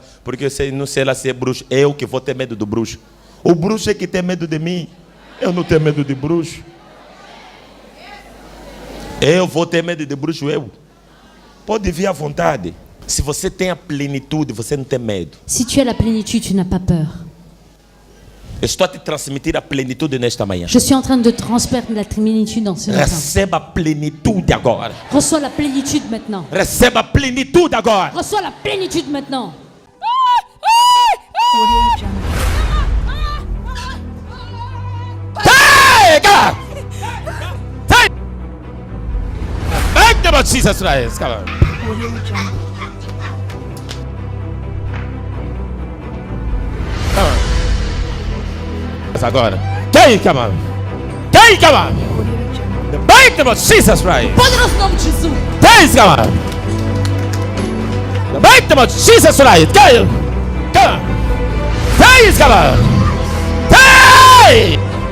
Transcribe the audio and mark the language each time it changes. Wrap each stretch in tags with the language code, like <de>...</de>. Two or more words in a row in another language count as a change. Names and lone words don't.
<pt>Porque eu sei, não sei lá se é bruxo. Eu que vou ter medo do bruxo. O bruxo é que tem medo de mim. Eu não tenho medo de bruxo. Eu vou ter medo de bruxo, eu. Pode vir à vontade. Se você tem a plenitude, você não tem medo.</pt> <fr>Si tu as la plénitude, tu n'as pas peur.</fr> <pt>Eu estou a te transmitir a plenitude nesta manhã.</pt> <fr>Je suis en train de transmettre la plénitude dans ce matin.</fr> <pt>Receba a plenitude agora.</pt> <fr>Reçois la plénitude maintenant.</fr> <pt>Receba a plenitude agora.</pt> <fr>Reçois la plénitude maintenant.</fr> <pt>Pega! Sai!</pt> <en>Thank you, Lord Jesus Christ. Come on. Come on.</en> <pt>Mas agora. Quem,</pt> <en>come on? Quem, come on? Thank you, Lord Jesus Christ.</en> <pt>Poderoso nome de Jesus. Quem,</pt> <en>come on? Thank you, Lord Jesus Christ. Quem? Come on. Quem, come on?</en> <pt>Quem?</pt>